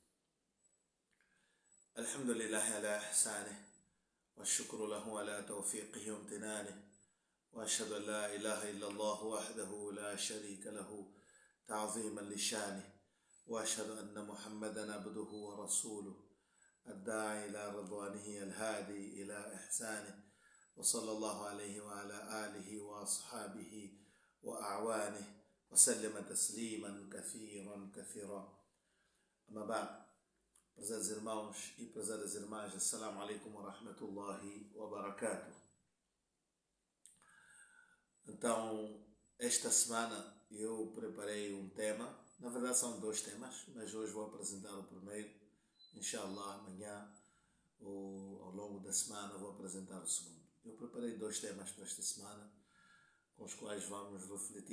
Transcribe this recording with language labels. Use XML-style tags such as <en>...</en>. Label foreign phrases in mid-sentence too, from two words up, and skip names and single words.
<ar>الحمد لله على إحسانه والشكر له على توفيقه وامتنانه، وأشهد أن لا إله إلا الله وحده لا شريك له تعظيما لشانه، وأشهد أن محمدا عبده ورسوله الداعي إلى رضوانه الهادي إلى إحسانه، وصلى الله عليه وعلى آله وأصحابه وأعوانه وسلم تسليما كثيرا. أما بعد,</ar> <pt>prezados irmãos e prezadas irmãs,</pt> <ar>السلام عليكم ورحمة الله وبركاته.</ar> <pt>Então, esta semana eu preparei um tema, na verdade são dois temas, mas hoje vou apresentar o primeiro, inshallah amanhã ou ao longo da semana vou apresentar o segundo. Eu preparei dois temas para esta semana, com os quais vamos refletir.</pt>